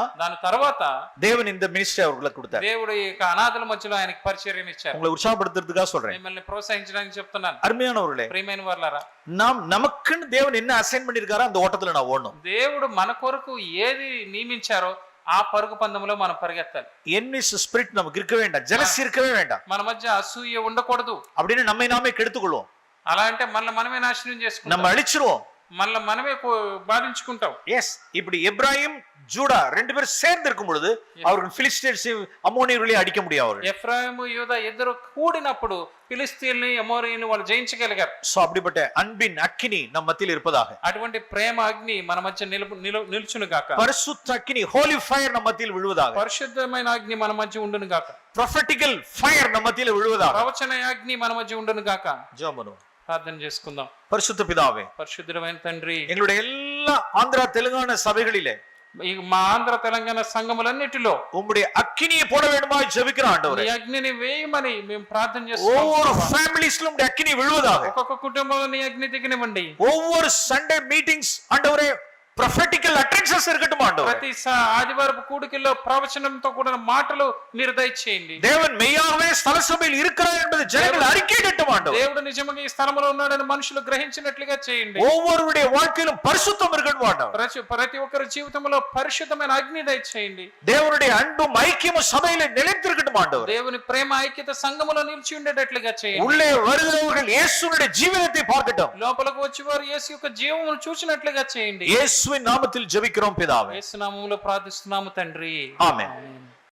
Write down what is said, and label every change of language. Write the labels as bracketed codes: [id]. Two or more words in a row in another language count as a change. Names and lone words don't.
[te] దాని తర్వాత [ta] தேவன் இந்த மினிஸ்ட்ரி அவர்களுக்கு கொடுத்தார். [te] దేవుడు ఈ అనాథల మధ్యలో ఆయనకి పరిచర్యను ఇచ్చారు. [ta] உங்களை உற்சாகப்படுத்துறதுக்காக சொல்றேன். [te] మిమ్మల్ని ప్రోత్సహించడానికి చెప్తున్నాను. [ta] அருமையானவர்களே, [te] ప్రియమైన వారలారా, [ta] நமக்குன்னு தேவன் என்ன அசைன் பண்ணிருக்காரோ அந்த ஓட்டத்துல நான் ஓடணும். [te] దేవుడు మన కొరకు ఏది నియమించారో ఆ పరుగు పందెంలో మనం పరిగెత్తాలి. [en] envious spirit [ta] நமக்கு இருக்க வேண்டாம். ஜெலசி இருக்கவே வேண்டாம். [te] మన మధ్య అసూయ ఉండకూడదు. [ta] அப்படின்னு நம்மை நாமே கெடுத்துக்கொள்வோம். [te] అలా అంటే మనమే నాశనం చేసుకుంటాం. [ta] நம்ம அழிச்சிருவோம். [te] మనమే బాధించుకుంటాం. [ta] எஸ், இப்படி எப்ராயிம் ஜூடா ரெண்டு பேரும் சேர்ந்து இருக்கும் பொழுது அவர்கள் பிலிஸ்தீன்ஸையும் அம்மோனியர்களையும் அடிக்க முடியும். அவர்கள் [te] ఎఫ్రాయిము యూదా ఇద్దరు కూడినప్పుడు ఫిలిస్తీన్లని అమోరీని వాళ్ళు జయించగలిగారు. [ta] சோ அப்படிப்பட்ட அன்பின் அக்கினி நம் மத்தியில் இருப்பதாக. [te] అటువంటి ప్రేమ అగ్ని మన మధ్య నిలుచును గాక. [ta] பரிசுத்த அக்கினி, [en] holy fire [ta] நம் மத்தியில் விழுவதாக. [te] పరిశుద్ధమైన అగ్ని మన మధ్య ఉండును గాక. [en] prophetical fire [ta] நம் மத்தியில் விழுவதாக. [te] ప్రవచన అగ్ని మన మధ్య ఉండును గాక. [ta] ஜெபம் பண்ணுவோம். [te] ప్రార్థన చేసుకుందాం. [ta] பரிசுத்த பிதாவே, [te] పరిశుద్ధమైన తండ్రి, [ta] எங்களுடைய எல்லா ஆந்திரா தெலுங்கானா சபைகளிலே [te] మా ఆంధ్ర తెలంగాణ సంఘములన్నిటిలో [ta] உம்முடைய அக்கினியை போட வேண்டுமா ஜெபிக்கிற ஆண்டவரே. [te] ఈ అగ్నిని వేయమని మేము ప్రార్థన చేస్తున్నాం. [ta] ஒவ்வொரு ஃபேமிலிஸ்லயும் உம்முடைய அக்கினி விழுவதாக. [te] ఒక్కొక్క కుటుంబంలో నీ అగ్ని దిగనివ్వండి. [ta] ஒவ்வொரு [en] Sunday meetings [ta] ஆண்டவரே [en] prophetical attentions [ta] இருக்கட்டும் ஆண்டவரே. [te] ప్రతి ఆదివారపు కూడికల్లో ప్రవచనంతో కూడిన మాటలు మీరు దయచేయండి. [ta] தேவன் மெய்யாகவே ஸ்தல சபையில் இருக்கிறார் என்பது ஜனங்கள் அறிக்கையிடட்டும் ஆண்டவரே. [te] దేవుడు నిజంగా ఈ స్థలంలో ఉన్నాడని మనుషులు గ్రహించినట్లుగా చేయండి. [ta] ஒவ்வொருவருடைய வாழ்க்கையிலும் பரிசுத்தம் இருக்கட்டும் ஆண்டவரே. [te] ప్రతి ఒక్కరి జీవితంలో పరిశుద్ధమైన అగ్ని దయచేయండి. [ta] தேவனுடைய அன்பும் ஐக்கியமும் சபையிலே நிலைத்திருக்கட்டும் ஆண்டவரே. [te] దేవుని ప్రేమ ఐక్యత సంఘములో నిలిచి ఉండేటట్లుగా చేయండి. [ta] உள்ளே வருகிறவர்கள் இயேசுவினுடைய ஜீவனத்தை பார்க்கட்டும். [te] లోపలకు వచ్చి వారు యేసు యొక్క జీవమును చూచినట్లుగా చేయండి. [ta] இயேசுவின் நாமத்தில் ஜெபிக்கிறோம் பிதாவே. [te] యేసు నామములో ప్రార్థిస్తున్నాము తండ్రి. ఆమేన్.